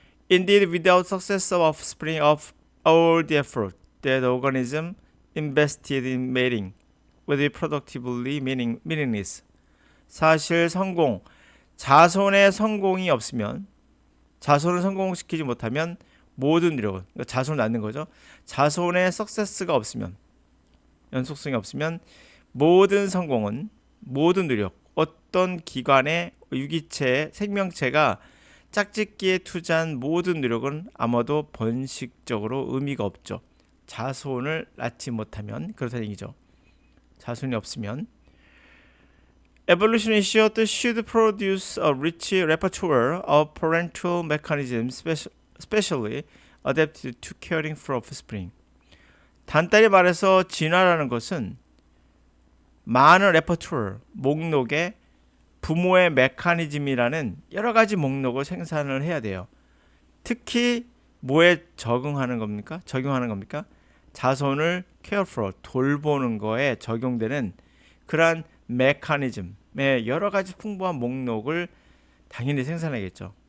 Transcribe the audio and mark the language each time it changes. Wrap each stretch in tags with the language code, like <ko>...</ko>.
<en>Indeed, without success of offspring of all the effort that organism invested in mating would be productively meaningless.</en> <ko>사실 자손의 성공이 없으면, 자손을 성공시키지 못하면 모든 노력은, 그러니까 자손을 낳는 거죠. 자손의 석세스가 없으면, 연속성이 없으면 모든 성공은, 모든 노력, 어떤 기관의 유기체, 생명체가 짝짓기에 투자한 모든 노력은 아마도 번식적으로 의미가 없죠. 자손을 낳지 못하면 그렇다는 얘기죠. 자손이 없으면.</ko> <en>Evolution should produce a rich repertoire of parental mechanisms specially adapted to caring for offspring.</en> <ko>단단히 말해서 진화라는 것은 많은 레퍼토르, 목록에 부모의 메커니즘이라는 여러 가지 목록을 생산을 해야 돼요. 특히 뭐에 적용하는 겁니까? 자손을</ko> <en>care for,</en> <ko>돌보는 거에 적용되는 그러한 메커니즘의 여러 가지 풍부한 목록을 당연히 생산하겠죠.</ko>